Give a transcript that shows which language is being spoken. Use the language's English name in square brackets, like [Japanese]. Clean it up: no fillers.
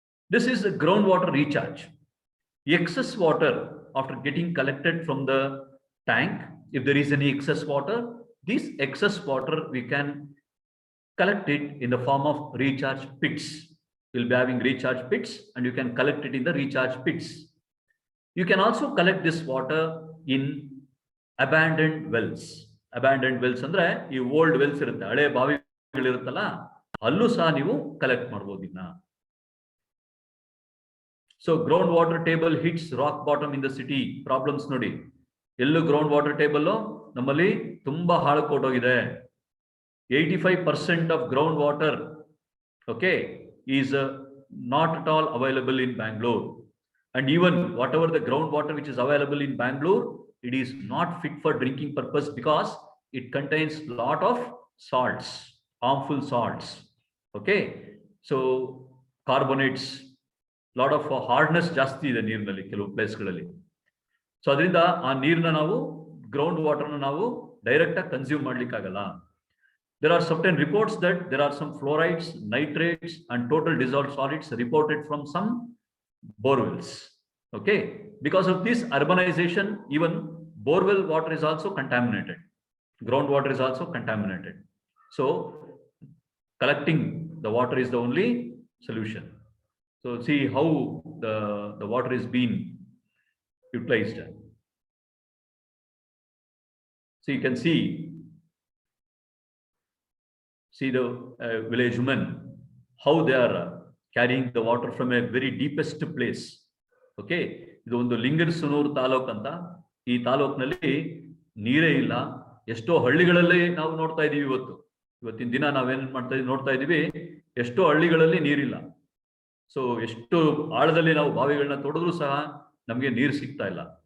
[English] This is a groundwater recharge. Excess water after getting collected from the tank, if there is any excess water, this excess water we can collect it in the form of recharge pits. You'll be having recharge pits and you can collect it in the recharge pits. You can also collect this water in abandoned wells. [Kannada] Abandoned wells ಅಂದ್ರೆ ಈ old Wells ಇರುತ್ತೆ, ಹಳೆ ಬಾವಿಗಳಿರುತ್ತಲ್ಲ, ಅಲ್ಲೂ ಸಹ ನೀವು collect ಮಾಡಬಹುದು ಇದನ್ನ. [English] So ground water table hits rock bottom in the city. [Kannada] Problems ನೋಡಿ, ಎಲ್ಲೂ ಗ್ರೌಂಡ್ ವಾಟರ್ ಟೇಬಲ್ ನಮ್ಮಲ್ಲಿ ತುಂಬಾ ಹಾಳು ಕೊಟ್ಟೋಗಿದೆ. [English] 85% of groundwater, okay, is not at all available in Bangalore. And even whatever the groundwater which is available in Bangalore, it is not fit for drinking purpose because it contains lot of salts, harmful salts. Okay, so carbonates, lot of hardness [Kannada] ಜಾಸ್ತಿ ಇದೆ ನೀರಿನಲ್ಲಿ ಕೆಲವು ಪ್ಲೇಸ್ಗಳಲ್ಲಿ. So ಅದರಿಂದ ಆ ನೀರನ್ನ ನಾವು ground ವಾಟರ್ನ ನಾವು direct ಆಗಿ ಕನ್ಸ್ಯೂಮ್ ಮಾಡ್ಲಿಕ್ಕೆ ಆಗಲ್ಲ. [English] There are certain reports that there are some fluorides, nitrates, and total dissolved solids reported from some borewells. Okay, because of this urbanization, even borewell water is also contaminated. Groundwater is also contaminated. So collecting the water is the only solution. So see how the water is being utilized. So you can see the village women, how they are carrying the water from a very deepest place. [Kannada] Okay, ಇದು ಒಂದು ಲಿಂಗಸೂರು ತಾಲೂಕು ಅಂತ. ಈ ತಾಲೂಕಿನಲ್ಲಿ ನೀರೇ ಇಲ್ಲ. ಎಷ್ಟೋ ಹಳ್ಳಿಗಳಲ್ಲಿ ನಾವು ನೋಡ್ತಾ ಇದೀವಿ ಇವತ್ತಿನ ದಿನ ನಾವೇನ್ ನೋಡ್ತಾ ಇದೀವಿ, ಎಷ್ಟೋ ಹಳ್ಳಿಗಳಲ್ಲಿ ನೀರಿಲ್ಲ. ಸೊ ಎಷ್ಟು ಆಳದಲ್ಲಿ ನಾವು ಬಾವಿಗಳನ್ನ ತೋಡಿದ್ರು ಸಹ ನಮಗೆ ನೀರು ಸಿಗ್ತಾ ಇಲ್ಲ.